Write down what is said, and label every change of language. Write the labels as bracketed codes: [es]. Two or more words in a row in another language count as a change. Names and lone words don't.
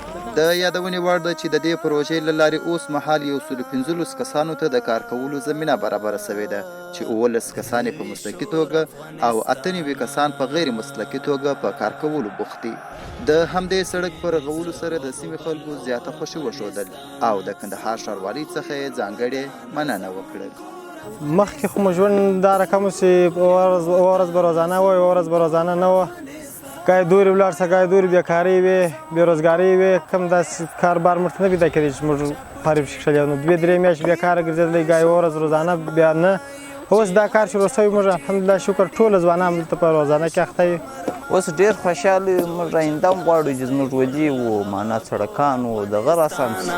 [ps] د یادونې وړ ده چې د دې پروژې له لارې اوس مهال 115 کسانو ته د کار کولو زمینه برابره شوې ده چې 19 کسان په مسلکي توګه او 98 کسان په غیر مسلکي توګه په کار کولو بوخت دي. د همدې سړک په رغولو سره د سیمې خلکو زیاته خوښي وښودل او د کندهار ښاروالۍ څخه یې ځانګړې مننه وکړل. مخکې خو مو ژوند دا رقم و چې ورځ به روزانه وه ورځ به روزانه نه وه گاهی دوری ولاړ شه گاهی دوری بیکاري وي بېروزګاري وي کوم داسې کاربار موږ ته نه پیدا کېدی چې موږ فارغ شلي نو 2-3 میاشتې بیکاره ګرځېدلی گاهی ورځ روزانه بیا نه اوس دا کار شروع شوی موږ الحمدلله شکر ټول ځوانان دلته په روزانه کې اخته یو اوس ډېر خوشحاله یو موږ آینده هم غواړو چې زموږ ودې وو معنا سړکان وو دغه راسم